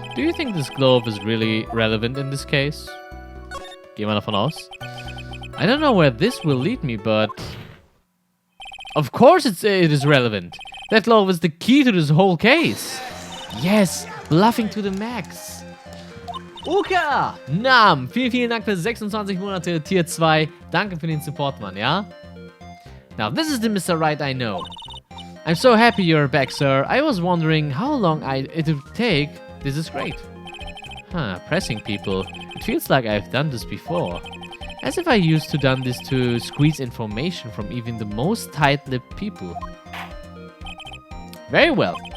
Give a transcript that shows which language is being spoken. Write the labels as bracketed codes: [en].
[en] Do you think this glove is really relevant in this case? [de] Gehen wir davon aus. [en] I don't know where this will lead me, but... Of course it is relevant. That glove is the key to this whole case. Yes, bluffing to the max. Uka! Nam! [de] Vielen Dank für 26 Monate Tier 2. Danke für den Support, Mann, ja? [en] Now, this is the Mr. Wright I know. I'm so happy you're back, sir. I was wondering how long it would take. This is great. Huh, pressing people. It feels like I've done this before. As if I used to done this to squeeze information from even the most tight-lipped people. Very well.